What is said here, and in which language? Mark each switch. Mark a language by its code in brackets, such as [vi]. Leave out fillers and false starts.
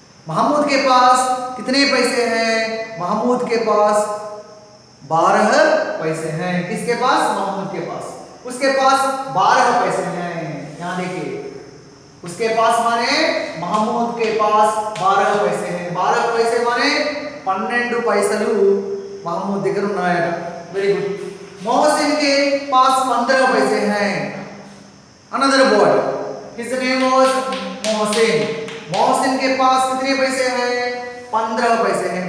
[hi] महमूद के पास कितने पैसे हैं? महमूद के पास 12 पैसे हैं। किसके पास? महमूद के पास। उसके पास 12 पैसे हैं। यहाँ देखिए, उसके पास माने महमूद के पास 12 पैसे हैं। 12 पैसे माने [te] 12 पैसలు महमूद దగ్గర ఉన్నాయట। Very good. [hi] मोहसिन के पास 15 पैसे हैं। [en] Another boy, his name was Mohsin. [hi] Mohsin के पास कितने पैसे हैं? 15 पैसे हैं।